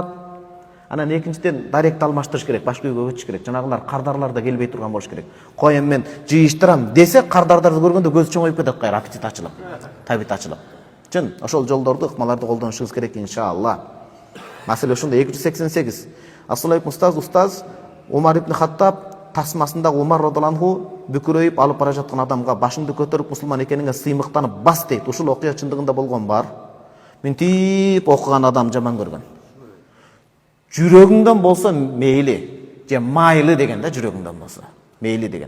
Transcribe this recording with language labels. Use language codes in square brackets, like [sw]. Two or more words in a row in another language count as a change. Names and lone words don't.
[ky] Анан экинчиден даректи алмаштырыш керек, башка үйгө өтүш керек. Жанагылар кардарлар да келбей турган болуш керек. Коем мен жыйыштырам десе, кардардарды көргөндө көзү чоңоюп кетет, кайра аппетит ачылып, табит ачылып. Чын, ошол жолдорду, ыкмаларды колдонушуңуз керек иншалла. Маселе ушундай. 288. Ассалам алейкум устаз, Умар ибн Хаттаб тасмасындагы Умар радаланху бүкүрөйүп алып бара жаткан адамга башыңды көтөрүп мусулман экениңе сыймыктанып бас дейт. Ушул окуя чындыгында болгон бар. Мынтип окуган адам жаман көргөн. Жүрөгүңдөн болсо мейли, же майлы деген да, жүрөгүңдөн болсо мейли деген.